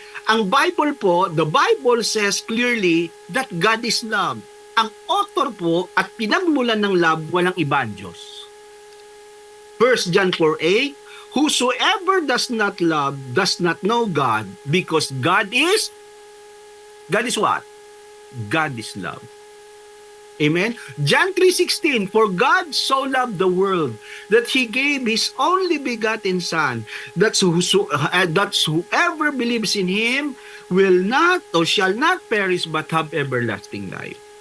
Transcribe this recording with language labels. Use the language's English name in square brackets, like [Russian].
[Filipino] Ang Bible po, [English] the Bible says clearly that God is love. [Filipino] Ang author po at pinagmulan ng love, walang iba ang Diyos. [English] 1 John 4:8, whosoever does not love does not know God, because God is what? God is love. Amen? John 3:16, for God so loved the world that He gave His only begotten Son, that whoever believes in Him will not or shall not perish but have everlasting life.